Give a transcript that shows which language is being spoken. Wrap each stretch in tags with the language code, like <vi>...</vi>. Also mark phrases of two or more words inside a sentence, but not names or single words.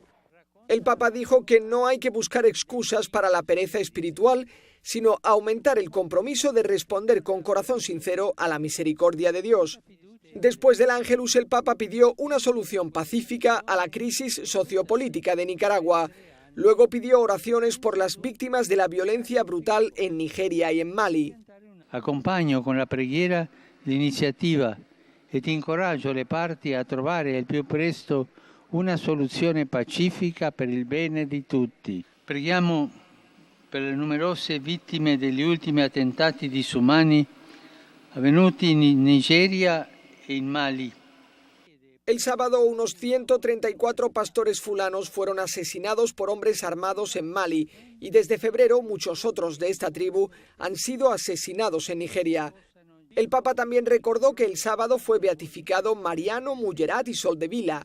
<es>El Papa dijo que no hay que buscar excusas para la pereza espiritual, sino aumentar el compromiso de responder con corazón sincero a la misericordia de Dios. Después del Ángelus, el Papa pidió una solución pacífica a la crisis sociopolítica de Nicaragua. Luego pidió oraciones por las víctimas de la violencia brutal en Nigeria y en Mali.</es> <it>Accompagno con la preghiera l'iniziativa e ti incoraggio le parti a trovare al più presto una soluzione pacifica per il bene di tutti. Preghiamo per le numerose vittime degli ultimi attentati disumani avvenuti in Nigeria e in Mali.</it> <es>El sábado, unos 134 pastores fulanos fueron asesinados por hombres armados en Mali y desde febrero muchos otros de esta tribu han sido asesinados en Nigeria. El Papa también recordó que el sábado fue beatificado Mariano Mullerat y Soldevila.</es>